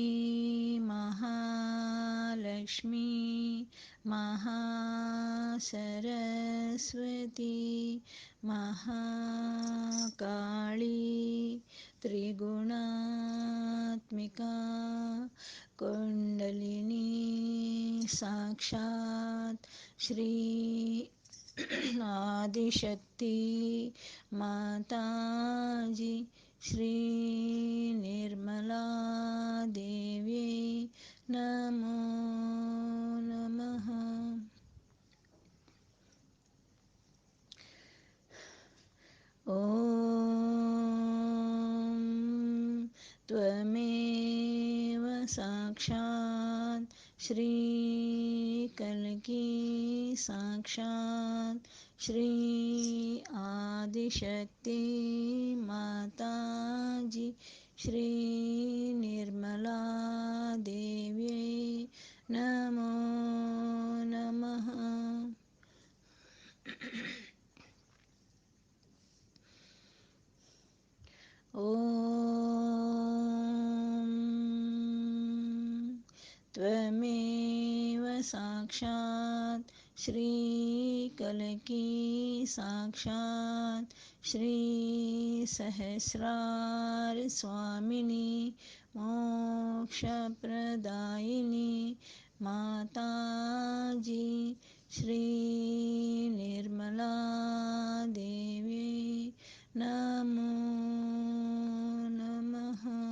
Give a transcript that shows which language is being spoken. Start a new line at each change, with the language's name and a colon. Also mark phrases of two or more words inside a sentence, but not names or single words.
Sanskrit: ಮಹಾಲಕ್ಷ್ಮೀ ಮಹಾಸರಸ್ವತಿ ಮಹಾಕಾಳಿ ತ್ರಿಗುಣಾತ್ಮಿಕಾ ಕುಂಡಲಿನಿ ಸಾಕ್ಷಾತ್ ಶ್ರೀ ಆದಿಶಕ್ತಿ ಮಾತಾಜಿ ಶ್ರೀ ನಿರ್ಮಲಾ ದೇವಿಯೇ ನಮೋ ನಮಃ. ಓಂ ತ್ವಮೇವ ಸಾಕ್ಷಾತ್ ಶ್ರೀ ಕಲ್ಕಿ ಸಾಕ್ಷಾತ್ ಶ್ರೀ ಆದಿಶಕ್ತಿ ಮಾತಾಜಿ ಶ್ರೀ ನಿರ್ಮಲಾ ದೇವಿಯೇ ನಮೋ ನಮಃ. ಓಂ ತ್ವಮೇವ ಸಾಕ್ಷಾತ್ ಶ್ರೀ ಕಲ್ಕಿ ಸಾಕ್ಷಾತ್ ಶ್ರೀ ಸಹಸ್ರಾರ ಸ್ವಾಮಿನಿ ಮೋಕ್ಷಪ್ರದಾಯಿನಿ ಮಾತಾಜಿ ಶ್ರೀ ನಿರ್ಮಲಾ ದೇವಿಯೇ ನಮೋ ನಮಃ.